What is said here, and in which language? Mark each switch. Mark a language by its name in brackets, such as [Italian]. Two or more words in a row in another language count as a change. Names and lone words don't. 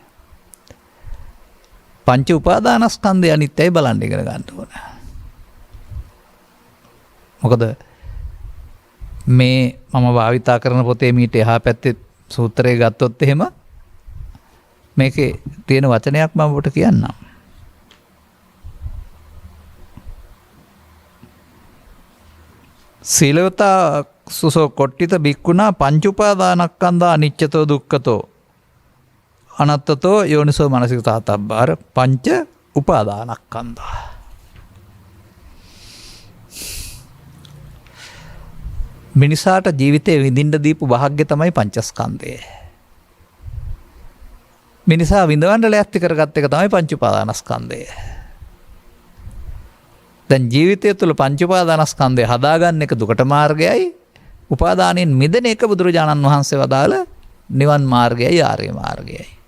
[Sinhala] පංච උපාදානස්කන්ධය අනිත්‍යයි බලන්න ඉගෙන ගන්න ඕන. මොකද මේ මම භාවිතා කරන පොතේ මීට එහා පැත්තේ සූත්‍රය ගත්තොත් එහෙම මේකේ තියෙන වචනයක් මම ඔබට කියන්නම්. [Pali] සීලවතා සුසෝ කොට්ටිත බික්කුණා පංච උපාදානස්කන්ධා අනිච්චතෝ දුක්ඛතෝ අනත්තතෝ යෝනිසෝ මනසිකතා තබ්බාර පංච උපාදානස්කන්ධා. [Sinhala] මිනිසාට ජීවිතේ විඳින්න දීපු වාග්ය තමයි පංචස්කන්ධය. මිනිසා විඳවන්න ලෑස්ති කරගත්ත එක තමයි පංච උපාදානස්කන්ධය. දැන් ජීවිතය තුළ පංච උපාදානස්කන්ධය හදාගන්න එක දුකට මාර්ගයයි, උපාදානයෙන් මිදෙන එක බුදුරජාණන් වහන්සේ වදාළ නිවන් මාර්ගයයි, ආර්ය මාර්ගයයි.